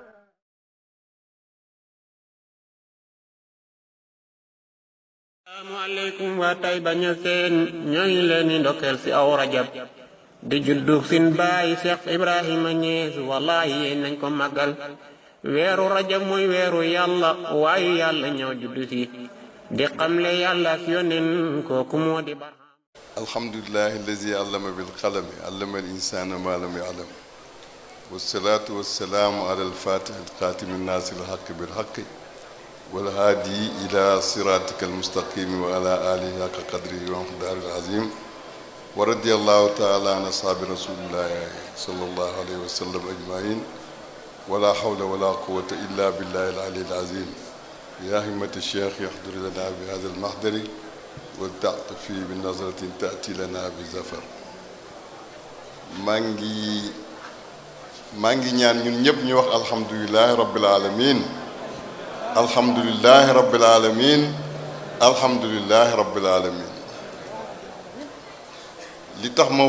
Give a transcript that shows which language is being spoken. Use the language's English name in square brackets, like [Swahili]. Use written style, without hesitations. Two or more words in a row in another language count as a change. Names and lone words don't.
[Wolof] asalaamaaleykum waa Taïba Niassène ñoo ngi leen di ndokkeel ci aw rajab di juddu sin baay Cheikh Ibrahima Niass wallahi yéen nañ ko màggal weeru rajab mooy weeru yàlla waaye yàlla ñoo juddu ci di xamle yàlla ak yónneen kooku moo di bar [Arabic] الحمد لله الذي علم بالقلم علم الإنسان ما لم يعلم والصلاة والسلام على الفاتح الخاتم الناص الحق بالحق والهادي إلى صراطك المستقيم وعلى آله حق قدره ومقداره العظيم ورضي الله تعالى عن أصحاب رسول الله صلى الله عليه وسلم أجمعين ولا حول ولا قوة إلا بالله العلي العظيم يا همة الشيخ يحضر لنا بهذا المحضر وتأتي بنظرة تأتي لنا بظفر maa [Wolof] ngi ñaan ñun ñëpp ñu wax [Arabic] الحمد لله رب العالمين الحمد لله رب العالمين الحمد لله رب العالمين [Wolof] li tax ma